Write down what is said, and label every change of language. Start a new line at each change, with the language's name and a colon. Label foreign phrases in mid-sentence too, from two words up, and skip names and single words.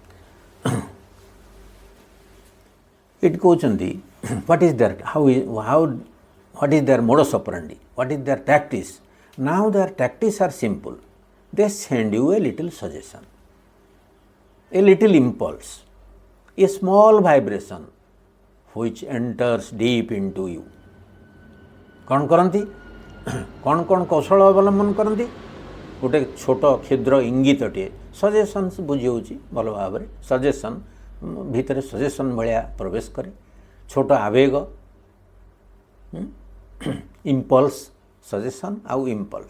Odia: ଏଠି କହୁଛନ୍ତି
English: what is their what is their modus operandi, what is their practice. Now their practice are simple. They send you a little suggestion, a little impulse, a small vibration which enters deep into you।
Odia: କ'ଣ କରନ୍ତି, କ'ଣ କୌଶଳ ଅବଲମ୍ବନ କରନ୍ତି? ଗୋଟେ ଛୋଟ କ୍ଷୁଦ୍ର ଇଙ୍ଗିତଟିଏ, ସଜେସନ୍ସ ବୁଝି ହେଉଛି ଭଲ ଭାବରେ, ସଜେସନ୍ ଭିତରେ ସଜେସନ୍ ଭଳିଆ ପ୍ରବେଶ କରେ, ଛୋଟ ଆବେଗ, ଇମ୍ପଲ୍ସ, ସଜେସନ୍ ଆଉ ଇମ୍ପଲ୍ସ।